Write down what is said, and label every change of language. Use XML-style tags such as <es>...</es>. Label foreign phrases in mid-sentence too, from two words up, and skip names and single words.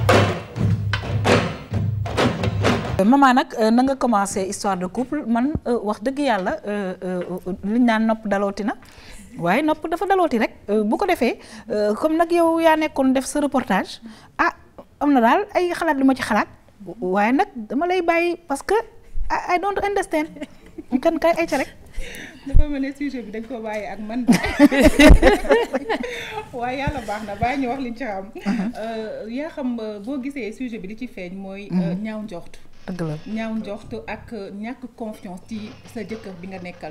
<wo>maman nag na nga commencé</wo> <fr>histoire de couple</fr> <wo>man wax dëgg yàlla liñ naan nopp dalooti na waaye nopp dafa dalooti rek bu ko defee comme nag yow yaa nekkoon def sa reportage am na daal ay xalaat lu ma ci xalaat waaye nag dama lay bàyyi parce que</wo> <en>I don't understand</en> <wo>kan kay ay ca rek. dafa mel ne sujet bi dañ ko bàyyi ak man waaye yàlla baax na bàyyi ñu wax liñ ci xam. yaa xam boo gisee sujet bi di ci feeñ mooy ñaaw njort. dëgg la ñaaw njort ak ñàkk confiance ci sa jëkkër bi nga nekkal.</wo>